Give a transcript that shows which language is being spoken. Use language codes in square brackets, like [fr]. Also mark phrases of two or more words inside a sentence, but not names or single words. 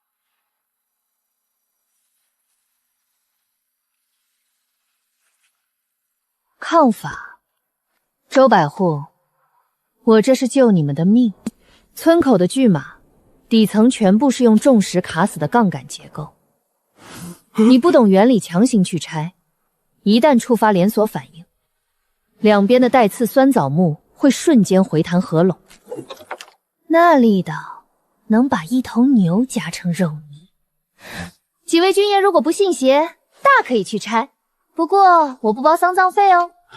[zh] 抗法？周百户，我这是救你们的命。村口的巨马，底层全部是用重石卡死的槓杆結構。你不懂原理，強行去拆，一旦觸發連鎖反應，兩邊的帶刺酸棗木會瞬間回彈合攏，那力道能把一頭牛夾成肉泥。幾位軍爺如果不信邪，大可以去拆，不過我不包喪葬費哦。